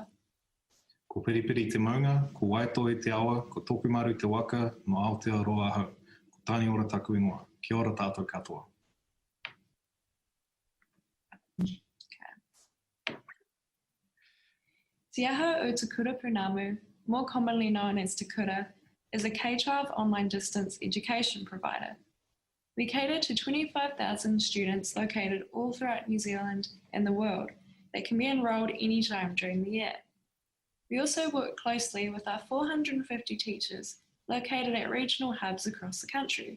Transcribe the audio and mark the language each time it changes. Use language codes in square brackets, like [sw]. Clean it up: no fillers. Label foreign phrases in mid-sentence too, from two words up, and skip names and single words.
[mi] Ko Periperi te maunga, ko Waitohe te awa, ko Tokumaru te waka, no Aotearoa ahau, ko Tāni ora taku ingoa. Kia ora tātou katoa. Te Aho o Te Kura Pounamu, [en] more commonly known as Te Kura, is a K-12 online distance education provider. We cater to 25,000 students located all throughout New Zealand and the world that can be enrolled anytime during the year. We also work closely with our 450 teachers located at regional hubs across the country.